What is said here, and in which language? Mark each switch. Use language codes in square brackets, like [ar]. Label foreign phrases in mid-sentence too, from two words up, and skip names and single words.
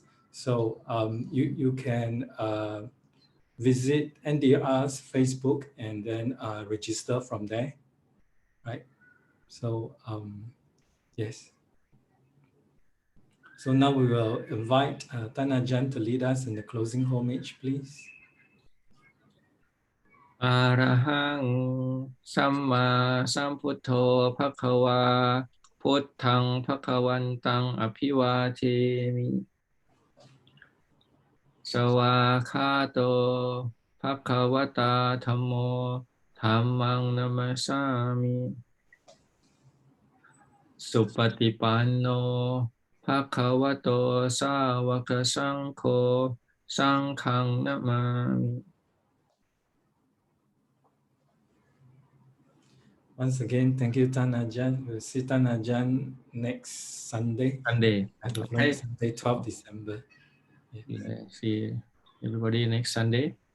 [en] So you can visit NDR's Facebook and then register from there, right? So yes. So now we will invite Ajahn to lead us in the closing homage, please. [pi] Arahang Samma Sambuddho Bhagava Buddhang Bhagavantang Abhivademi Sawakhato Bhagavata Dhammo Dhammang Namasami Supatipanno Bhagavato Sāvaka Saṅkho Saṅghang Namami. [en] Once again, thank you, Ajahn. We'll see Ajahn next Sunday. Sunday. At the Okay. Sunday, 12th December. Yes. Yeah, see everybody next Sunday.